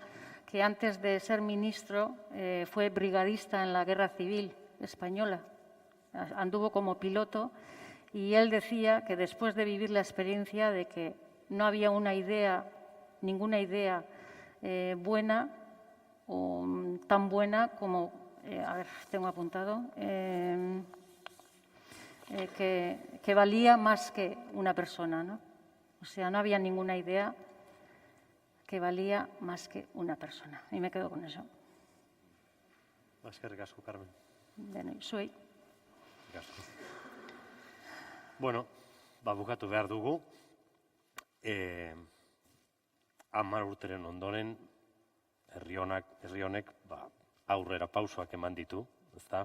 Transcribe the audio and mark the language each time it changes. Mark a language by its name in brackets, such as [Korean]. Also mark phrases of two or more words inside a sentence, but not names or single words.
[Spanish] que antes de ser ministro fue brigadista en la Guerra Civil Española, anduvo como piloto y él decía que después de vivir la experiencia de que no había una idea, ninguna idea buena o tan buena como, a ver, tengo apuntado, que valía más que una persona, ¿no? O sea, no había ninguna idea que valía más que una persona. Y me quedo con eso. [Basque] Eskerrik asko, Carmen. Zuei. Bueno, bukatu behar dugu. 10 urteren ondoren, herri honek aurrera pausoak eman ditu, ezta?